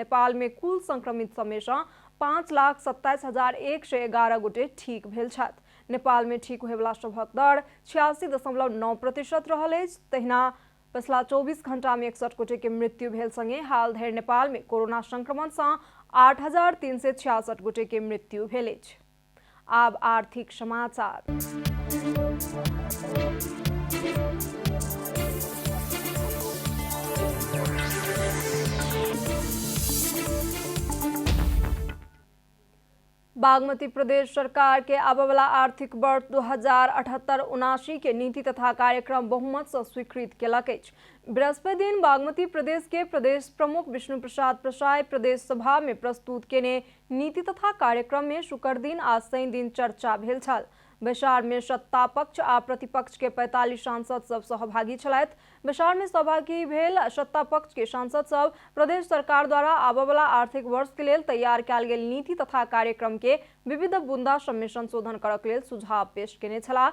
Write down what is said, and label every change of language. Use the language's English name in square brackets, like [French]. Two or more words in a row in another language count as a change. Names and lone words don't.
[Maithili] नेपाल में कुल संक्रमित सबमे सँ 5,27,111 गोटे ठीक भेल छथि। नेपाल में ठीक होयवला सभक दर 86.9% रहल अछि। तहिना पिछला 24 घंटा में 61 गोटे के मृत्यु भेल संगे हाल धरि नेपाल में कोरोना संक्रमण से 8,366 गोटे के मृत्यु भेल अछि। आब आर्थिक समाचार। बागमती प्रदेश सरकार के आबवला आर्थिक वर्ष 2078-79 के नीति तथा कार्यक्रम बहुमत से स्वीकृत केलक अछि। बृहस्पति दिन बागमती प्रदेश के प्रदेश प्रमुख विष्णु प्रसाद प्रसाई प्रदेश सभा में प्रस्तुत केने नीति तथा कार्यक्रम में शुक्र दिन आ शनि दिन चर्चा भेल छल। बैसार में सत्ता पक्ष आ प्रतिपक्ष के 45 सांसद सब सहभागी छलथि। बैसार में सहभागी भेल सत्ता पक्ष के सांसद सब प्रदेश सरकार द्वारा आबवला आर्थिक वर्ष के लेल तैयार कयल गेल नीति तथा कार्यक्रम के विविध बुंदा सब में संशोधन करक लेल सुझाव पेश केने छलाह।